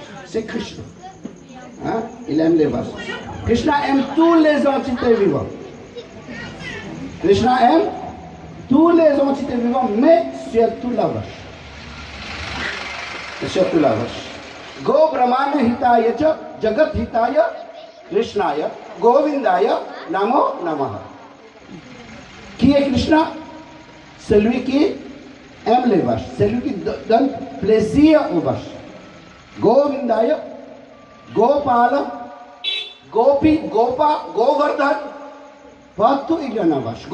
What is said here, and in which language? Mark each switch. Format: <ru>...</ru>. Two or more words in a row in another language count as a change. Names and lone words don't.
<fr>C'est Krishna. Hein? Il aime les vaches. Krishna aime tous les entités vivantes. Krishna aime tous les entités vivantes, mais surtout la vache. Et surtout la vache.</fr> <sa>Go Brahmana Hitaya cha Jagat Hitaya Krishnaya Govindaya Namo Namaha.</sa> <fr>Qui est Krishna? Celui qui aime les vaches, celui qui donne plaisir aux vaches. Govindaya, Gopala, Gopi, Gopa, Govardhan, partout il y en a vache.</fr>